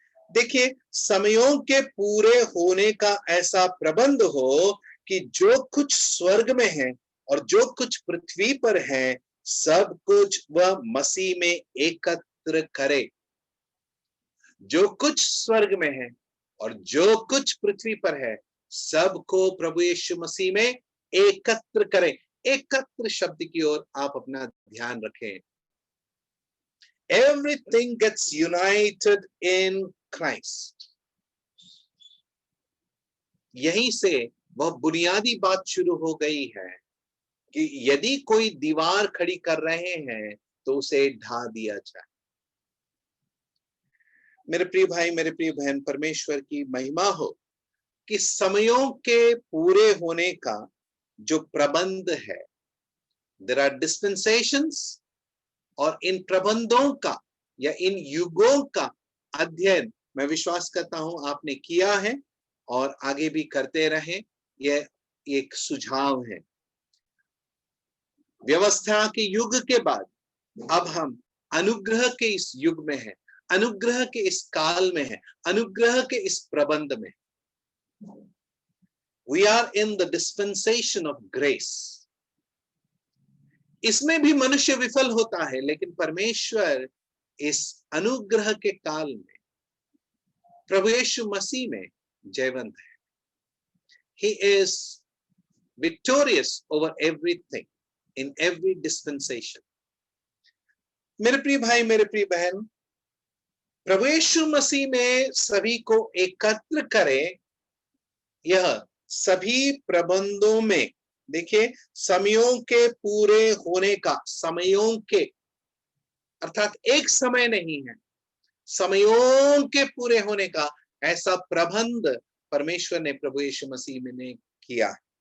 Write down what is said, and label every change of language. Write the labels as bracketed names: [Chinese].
[Hindi] देखिए, समयों के पूरे होने का ऐसा प्रबंध हो कि जो कुछ स्वर्ग में है और जो कुछ पृथ्वी पर है, सब कुछ वह मसीह में एकत्र करे। जो कुछ स्वर्ग में है और जो कुछ पृथ्वी पर है, सबको प्रभु यीशु मसीह में एकत्र करे। एकत्र शब्द की ओर आप अपना ध्यान रखें। [English] Everything gets united in Christ. [Hindi] यहीं से वह बुनियादी बात शुरू हो गई है कि यदि कोई दीवार खड़ी कर रहे हैं तो उसे ढा दिया जाए। मेरे प्रिय भाई, मेरे प्रिय बहन, परमेश्वर की महिमा हो कि समयों के पूरे होने का जो प्रबंध है, [English] there are dispensations, [Hindi] और इन प्रबंधों का या इन युगों का अध्ययन मैं विश्वास करता हूं आपने किया है और आगे भी करते रहें। यह एक सुझाव है। व्यवस्था के युग के बाद अब हम अनुग्रह के इस युग में हैं, अनुग्रह के इस काल में है, अनुग्रह के इस प्रबंध में। [English] We are in the dispensation of grace. [Hindi] इसमें भी मनुष्य विफल होता है, लेकिन परमेश्वर इस अनुग्रह के काल में प्रभु यीशु मसीह में जयवंत है। [English] He is victorious over everything in every dispensation. [Hindi] मेरे प्रिय भाई, मेरे प्रिय बहन, प्रभु यीशु मसीह में सभी को एकत्र करे, यह सभी प्रबंधों में, देखिए समयों के पूरे होने का, समयों के अर्थात एक समय नहीं है, समयों के पूरे होने का ऐसा प्रबंध परमेश्वर ने प्रभु यीशु मसीह में ने किया।